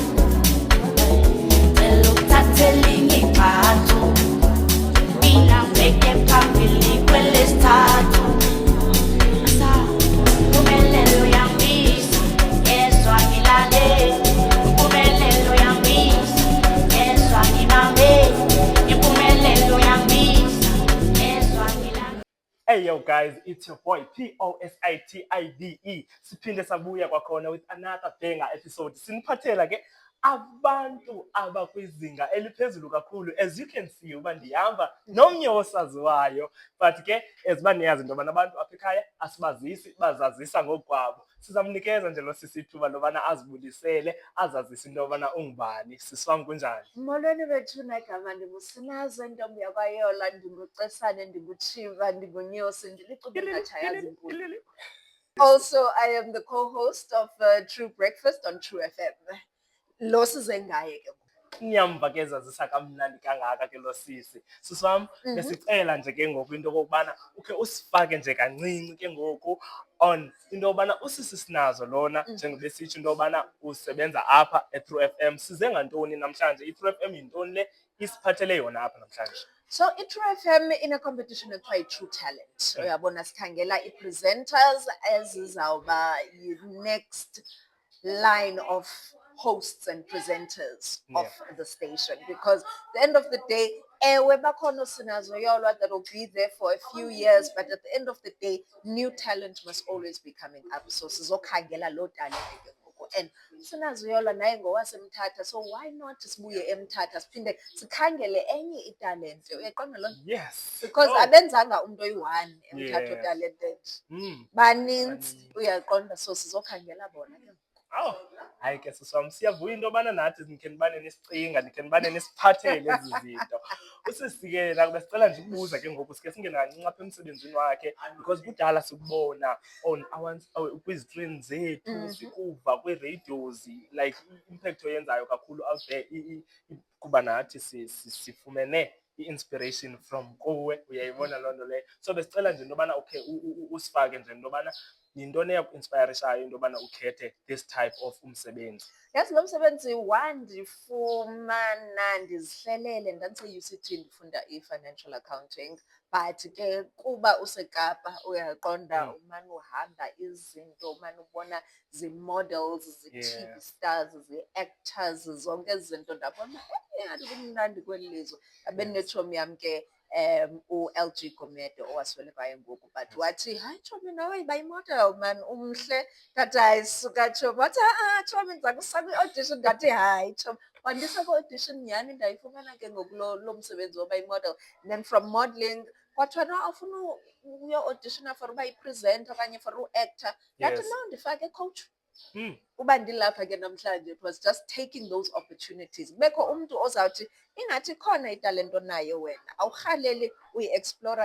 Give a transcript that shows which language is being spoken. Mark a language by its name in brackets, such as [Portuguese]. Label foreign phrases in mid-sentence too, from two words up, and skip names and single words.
[Zulu] eluthatheleni bathu mina beke phambili kwelesithathu impumelelo yangisa yezwa ngilale impumelelo yangisa yezwa ngibambe impumelelo yangisa yezwa ngilale. [English] Hey yo guys, it's your boy POSITIDE. [Xhosa] Siphinde sabuya kwakhona with [English] another banger episode. [Xhosa] Siniphathela ke abantu abakwizinga eliphezulu kakhulu. [English] As you can see, [Xhosa] uba ndihamba nomnye osaziwayo, but ke eziba niyazi into yobana abantu apha ekhaya asibazisi, bazazisa ngokwabo. Sizamnikeza nje lo sisithuba lobana azibulisele, azazise into yobana ungubani. Siswam kunjani? Molweni bethu negama ndinguSinazo intombi yakwaYola, ndinguCesane, ndinguTshiva, ndingunyosi, ndilicuba elingatshayazi impulu. [English] Also, I am the co-host of True Breakfast on True FM. [Xhosa] Lo size ngaye ke. Nyamba ke zazisa kamnandi kangaka ke lo sisi. Siswam besicela nje ke ngoku into kokubana ukhe usifake nje kancinci ke ngoku on into yobana usisi Sinazo lona njengoba sitsho into yobana usebenza apha eTrue FM. Size ngantoni namhlanje? iTrue FM yintoni le isiphathele yona apha namhlanje? So iTrue FM [English] in a competition [Xhosa] ekuthiwa yi-True Talent. Uyabona sikhangela i-presenters ezizawuba [English] next line of hosts and presenters of the station, because at the end of the day, [Xhosa] ewe bakhona [English] uSinazo Yolwa that will be there for a few years, but at the end of the day, new talent must always be coming up. [Xhosa] So sizokhangela lo talent ke ngoku. And uSinazo Yolwa naye ngowaseMthatha, so [English] why not [Xhosa] sibuye eMthatha siphinde sikhangele enye italent. Uyaqonda loo nto? [English] Yes. [Xhosa] Because abenzanga umuntu oyi-one eMthatha talented. Baninzi, uyaqonda, so sizokhangela bona ke. Oh, hayi ke siswam, siyavuya into yobana nathi nikhe nibane nisicinga, nikhe nibane nisiphathele ezi zinto. Usisike la besicela nje ukubuza ke ngoku sike singena kancinci apha emsebenzini wakhe, because kudala sikubona on kwizi-screens zethu, sikuva kwii-radios, like i-impact oyenzayo kakhulu [English] out there, [Xhosa] kuba nathi sifumene i-inspiration from kuwe, uyayibona loo nto leyo. So besicela nje into yobana okay usifake nje into yobana yintoni eyaku-inspirishayo into yobana ukhethe [English] this type of [Xhosa] umsebenzi? Yes, lo msebenzi wandifumana ndizihlelele, ndandiseUCT ndifunda i- [English] financial accounting, [Xhosa] but ke kuba useKapa uyaqonda umane uhamba izinto, umane ubona zi-models, zi-TV stars, zi-actors, zonke ezi zinto ndabona engathi kumnandi kweli lizwe. Abe netshomi yam ke u-LG Gumede owaswelekayo ngoku, but wathi hayi tshomi nawe yiba yi-model man, umhle. Ndathi hayi suka tshomi. Wathi tshomi ndiza kusa kwi-audition. Ndathi hayi tshomi. Wandisa kwi-audition nyhani ndayifumana ke ngoku lo msebenzi woba yi-model. Then from modeling kwathiwa no awufuna uyo-auditiona for uba yi-presenter okanye for u-actor. Ndathi no, ndifake coach. Uba ndilapha ke namhlanje, [English] it was just taking those opportunities. [Xhosa] Kubekho umntu ozawuthi ingathi khona italento nayo wena, awurhaleli uyi-explora.